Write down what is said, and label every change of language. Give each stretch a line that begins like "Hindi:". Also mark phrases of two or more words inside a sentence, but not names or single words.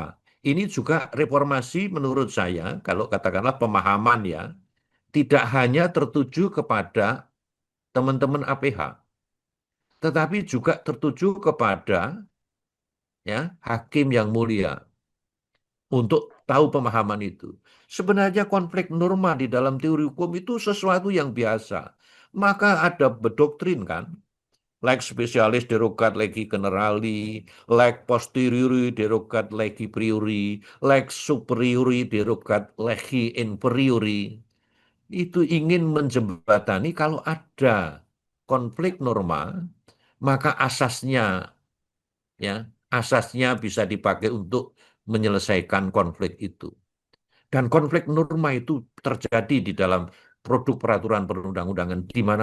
Indonesian: Ini juga reformasi menurut saya, kalau katakanlah pemahaman ya, tidak hanya tertuju kepada teman-teman APH, tetapi juga tertuju kepada ya hakim yang mulia untuk tahu pemahaman itu. Sebenarnya konflik norma di dalam teori hukum itu sesuatu yang biasa. Maka ada berdoktrin kan,
Latin: lex specialis derogat legi generali, lex posteriori derogat legi priori, lex superiori derogat legi inferiori.
Indonesian: Itu ingin menjembatani kalau ada konflik norma, maka asasnya bisa dipakai untuk menyelesaikan konflik itu. Dan konflik norma itu terjadi di dalam produk peraturan perundang-undangan dimanapun.